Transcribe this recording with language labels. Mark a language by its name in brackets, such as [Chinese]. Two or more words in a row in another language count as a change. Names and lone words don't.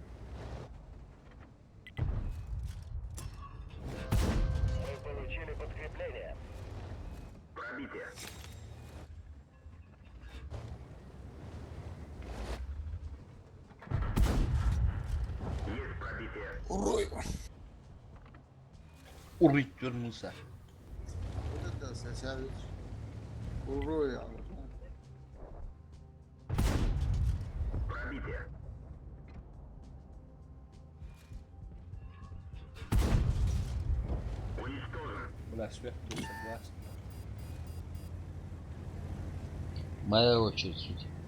[Russian] Мы получили подкрепление. Пробитие. Есть пробитие. Урой. [Turkish] Urrit diyor Musa. Bu da ses ya. [Russian] Урой ya. Пробитие. Уничтожен. Бля, сверху согласен. Моя очередь, суть.